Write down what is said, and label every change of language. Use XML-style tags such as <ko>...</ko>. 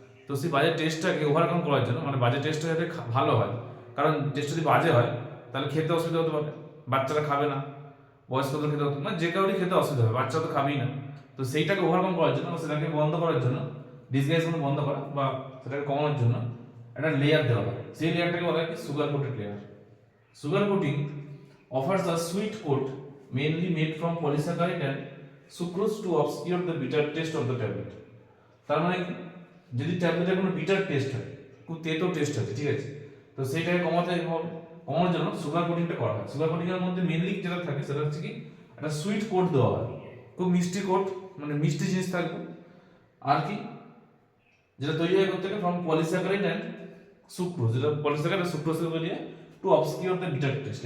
<bn>তো সেই বাজে টেস্টটাকে ওভারকাম করার জন্য, মানে বাজে টেস্টটা যাতে ভালো হয়, কারণ টেস্ট যদি বাজে হয় তাহলে খেতে অসুবিধা হতে পারে, বাচ্চারা খাবে না, বয়স্কদের খেতে হতে, মানে যে কারোরই খেতে অসুবিধা হবে, বাচ্চা তো খাবেই না। তো সেইটাকে ওভারকাম করার জন্য বা সেটাকে বন্ধ করার জন্য, ডিসগাইজগুলো বন্ধ করা বা সেটাকে কমানোর জন্য একটা লেয়ার দেওয়া হয়। সেই লেয়ারটাকে বলা হয় কি, sugar coated layer.</bn> <en>Sugar coating offers a sweet coat mainly made from polysaccharide and sucrose to obscure the bitter taste of the tablet.</en> <bn>তার মানে কি, যদি ট্যাবলেটের কোনো বিটার টেস্ট হয়, খুব তেতো টেস্ট আছে, ঠিক আছে, তো সেইটাকে কমাতে হবে। কমানোর জন্য সুগার কোটিংটা করা হয়। সুগার কোটিং এর মধ্যে মেনলি যেটা থাকে সেটা হচ্ছে কি, একটা সুইট কোট দেওয়া হয়, খুব মিষ্টি কোট, মানে মিষ্টি জিনিস থাকবে। আর কি, যেটা তৈরি হয় করতে</bn> <en>from polysaccharide and sucrose,</en> <bn>যেটা পলিস্যাকারাইড আর সুক্রোজ থেকে তৈরি হয়</bn> <en>To obscure the bitter taste.</en>